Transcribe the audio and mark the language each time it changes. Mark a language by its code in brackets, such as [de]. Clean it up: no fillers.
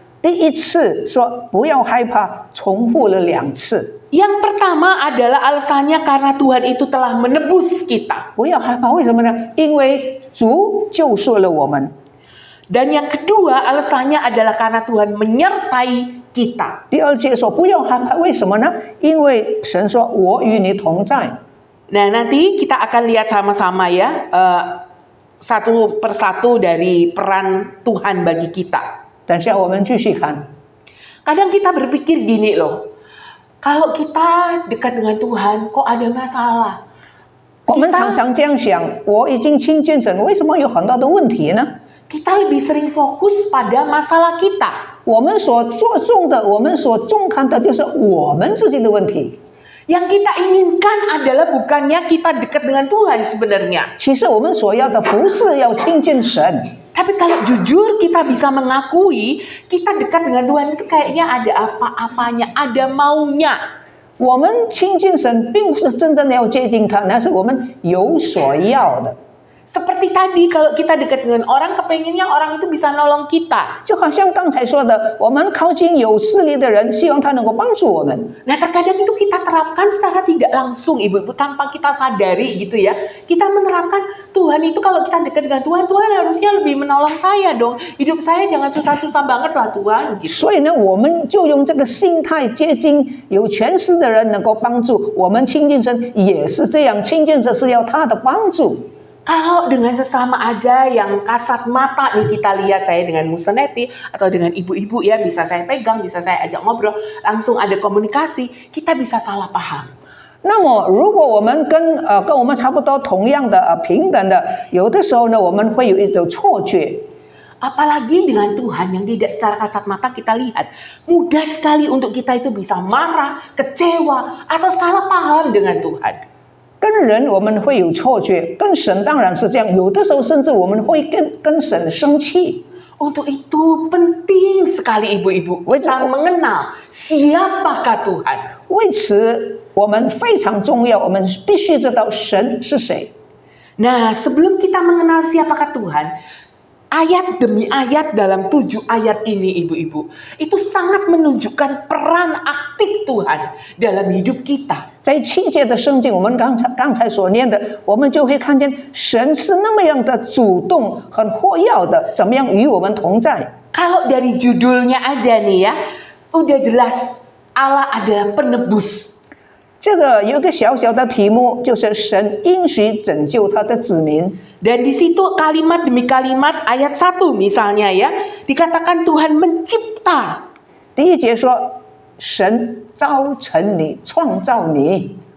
[zh] 第一次说不要害怕，重复了2次。 [id] Yang pertama adalah alasannya karena Tuhan itu telah menebus kita. [zh] 不要害怕，为什么呢？因为主救赎了我们。 [id] Dan yang kedua alasannya adalah karena Tuhan menyertai kita. [zh] 第2节说不要害怕，为什么呢？因为神说我与你同在。 [id] Nah, nanti kita akan lihat sama-sama ya, satu persatu dari peran Tuhan bagi kita. [zh] 等下我们继续看。 [id] Kadang kita berpikir gini loh, kalau kita dekat dengan Tuhan kok ada masalah? [zh] 我们常常这样想，我已经亲近神，为什么有很多的问题呢？ [id] Kita lebih sering fokus pada masalah kita. [zh] 我们所着重的，我们所重看的就是我们自己的问题。 [id] Yang kita inginkan adalah bukannya kita dekat dengan Tuhan sebenarnya. [zh] 其实我们所要的不是要亲近神， [id] Tapi kalau jujur kita bisa mengakui kita dekat dengan Tuhan itu kayaknya ada apa-apanya, ada maunya. [zh] 我们亲近神并不是真正的要接近他，那是我们有所要的。 [id] Seperti tadi kalau kita dekat dengan orang, kepengennya orang itu bisa nolong kita. [zh] 就好像刚才说的，我们靠近有势力的人，希望他能够帮助我们。 [id] Nah terkadang itu kita terapkan secara tidak langsung ibu-ibu, tanpa kita sadari gitu ya. Kita menerapkan Tuhan itu kalau kita dekat dengan Tuhan, Tuhan harusnya lebih menolong saya dong. Hidup saya jangan susah-susah banget lah Tuhan gitu. [zh] 所以呢，我们就用这个心态接近有权势的人，能够帮助我们亲近神，也是这样。亲近神是要他的帮助。 [id] Kalau dengan sesama aja yang kasat mata nih kita lihat, saya dengan Museneti atau dengan ibu-ibu ya, bisa saya pegang, bisa saya ajak ngobrol, langsung ada komunikasi, kita bisa salah paham. [zh] 那么，如果我们跟我们差不多同样的平等的，有的时候呢，我们会有一种错觉。 [id] Apalagi dengan Tuhan yang tidak secara kasat mata kita lihat, mudah sekali untuk kita itu bisa marah, kecewa, atau salah paham dengan Tuhan. [zh] 跟人我们会有错觉，跟神当然是这样，有的时候甚至我们会跟神生气。 [id] Untuk itu penting sekali ibu-ibu kita mengenal siapakah Tuhan. [zh] 为此，我们非常重要，我们必须知道神是谁。 [id] Nah, sebelum kita mengenal siapakah Tuhan, ayat demi ayat dalam 7 ayat ini ibu-ibu, itu sangat menunjukkan peran aktif Tuhan dalam hidup kita. [zh] 在7节的圣经，我们刚才所念的，我们就会看见神是那么样的主动、很活跃的，怎么样与我们同在。 [id] Kalau dari judulnya aja nih ya, udah jelas Allah adalah penebus. [zh] 这个有一个小小的题目，就是神应许拯救他的子民。 [id] Dan di situ kalimat demi kalimat ayat 1 misalnya ya, dikatakan Tuhan mencipta. [zh] 第1节说，神造成你，创造你。